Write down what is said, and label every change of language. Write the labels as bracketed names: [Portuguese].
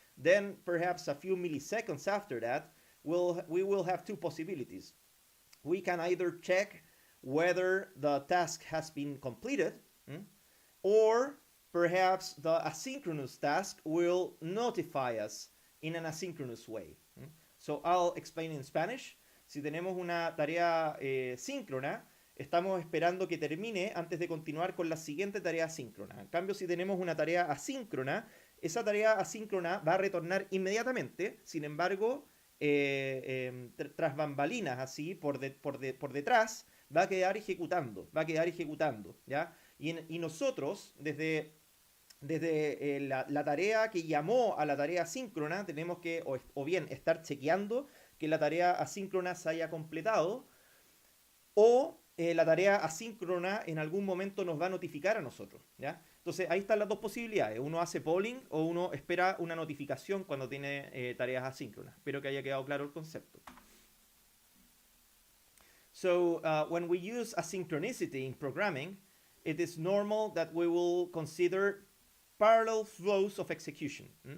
[English] Then perhaps a few milliseconds after that, we will have two possibilities. We can either check whether the task has been completed, or perhaps the asynchronous task will notify us in an asynchronous way. So I'll explain in Spanish. [Spanish] Si tenemos una tarea síncrona, estamos esperando que termine antes de continuar con la siguiente tarea asíncrona. En cambio, si tenemos una tarea asíncrona, esa tarea asíncrona va a retornar inmediatamente. Sin embargo, tras bambalinas, así, por detrás, va a quedar ejecutando, ¿ya? Y nosotros, desde la tarea que llamó a la tarea asíncrona, tenemos que o bien estar chequeando que la tarea asíncrona se haya completado, o la tarea asíncrona en algún momento nos va a notificar a nosotros, ¿ya? Entonces ahí están las dos posibilidades. Uno hace polling o uno espera una notificación cuando tiene tareas asíncronas. Espero que haya quedado claro el concepto. [English] So when we use asynchronicity in programming, it is normal that we will consider parallel flows of execution.